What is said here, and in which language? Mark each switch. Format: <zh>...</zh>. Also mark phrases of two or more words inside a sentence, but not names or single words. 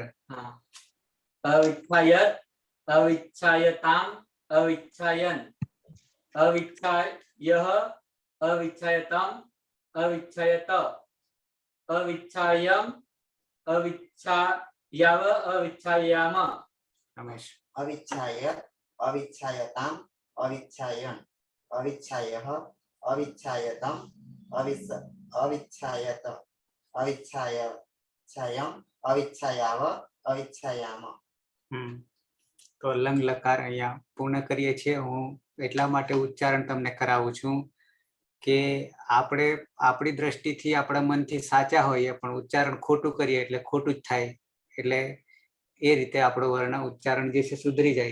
<sa>हाँ अविच्छायत अविच्छायताम अविच्छायन अविच्छायः अविच्छायतम अविच्छायत अविच्छायम अविच्छायाव अविच्छायाम. રમેશ. अविच्छायत अविच्छायताम अविच्छायन अविच्छायः अविच्छायतम अविच्छायत अविच्छायम अविच्छायाव अविच्छायाम.</sa> <gu>તો લંગ લકાર અહીંયા પૂર્ણ કરીએ છીએ. હું એટલા માટે ઉચ્ચારણ તમને કરાવું છું કે આપણે આપણી દ્રષ્ટિથી આપણા મનથી સાચા હોઈએ પણ ઉચ્ચારણ ખોટું કરીએ એટલે ખોટું જ થાય. એટલે એ રીતે આપણું વર્ણ ઉચ્ચારણ જે છે સુધરી જાય.</gu>